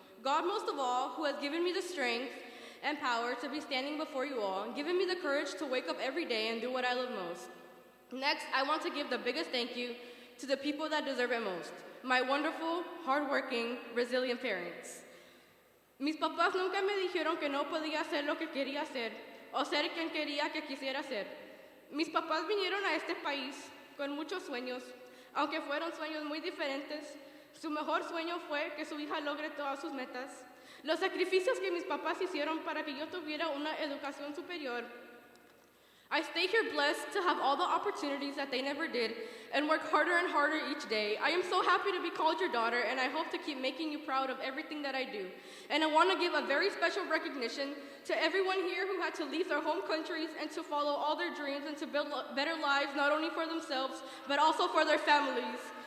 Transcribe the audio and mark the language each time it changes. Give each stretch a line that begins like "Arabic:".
English: God, most of all, who has given me the strength and power to be standing before you all, given me the courage to wake up every day and do what I love most. Next, I want to give the biggest thank you to the people that deserve it most, my wonderful, hardworking, resilient parents.
Spanish: Mis papás nunca me dijeron que no podía hacer lo que quería hacer o ser quien quería que quisiera ser. Mis papás vinieron a este país con muchos sueños, aunque fueron sueños muy diferentes. Su mejor sueño fue que su hija logre todas sus metas. Los sacrificios que mis papás hicieron para que yo tuviera una educación superior.
English: I stay here blessed to have all the opportunities that they never did and work harder and harder each day. I am so happy to be called your daughter, and I hope to keep making you proud of everything that I do. And I want to give a very special recognition to everyone here who had to leave their home countries and to follow all their dreams and to build better lives, not only for themselves, but also for their families.